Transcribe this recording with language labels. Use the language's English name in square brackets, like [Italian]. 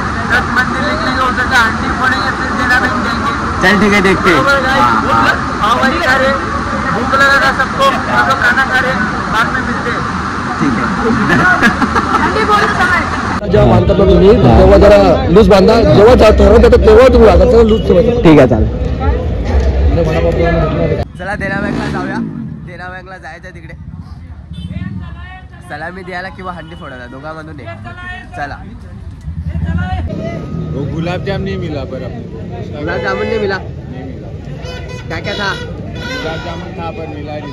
[Hindi] दत्त मंदिर निकलेंगे, उधर का आंटी फोड़ेंगे, फिर इंदिरा बैंक जाएंगे. चल ठीक है देखते. पावभाजी खा रहे, भूख लगा था सबको, हम लोग खाना खा रहे, बाद में मिलते हैं. ठीक है. [Marathi] जेव्हा बांधतात ना तुम्ही तेव्हा जरा लूज बांधा, जेव्हा ठरवत तेव्हा तुम्ही बांधा, लूज ठेवायचं. ठीक आहे चालेल. चला देना बँकला जाऊया. देना बँकला जायचं तिकडे सलामी द्यायला किंवा हंडी फोडायला, दोघांमधून एक. चला. [Hindi] वो गुलाब जाम नहीं मिला पर गुलाब जामुन नहीं मिला. क्या क्या था? गुलाब जामुन था पर मिला नहीं.